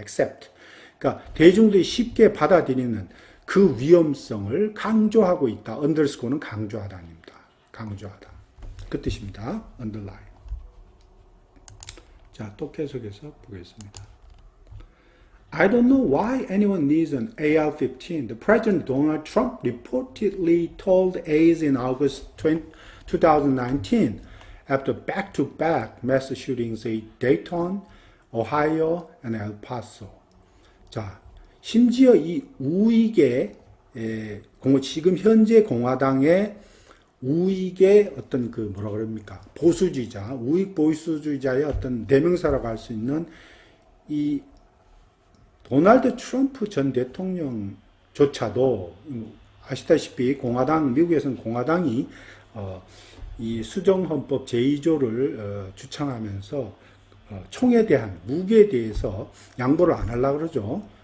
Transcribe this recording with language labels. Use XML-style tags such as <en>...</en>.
<en>accept.</en> <ko>그러니까 대중들이 쉽게 받아들이는 그 위험성을 강조하고 있다. underscore는 강조하다입니다. 강조하다. 그 뜻입니다. underline. 자, 또 계속해서 보겠습니다.</ko> <en>I don't know why anyone needs an AR-15. The President Donald Trump reportedly told aides in August 2019 after back-to-back mass shootings in Dayton, Ohio, and El Paso.</en> <ko>자, 심지어 이 우익의 지금 현재 공화당의 우익의 어떤 그 뭐라 그럽니까? 보수주의자, 우익 보수주의자의 어떤 대명사라고 할 수 있는 이 도널드 트럼프 전 대통령조차도 아시다시피 미국에서는 공화당이 이 수정헌법 제2조를 주창하면서 총에 대한 무기에 대해서 양보를 안 하려고 그러죠.</ko>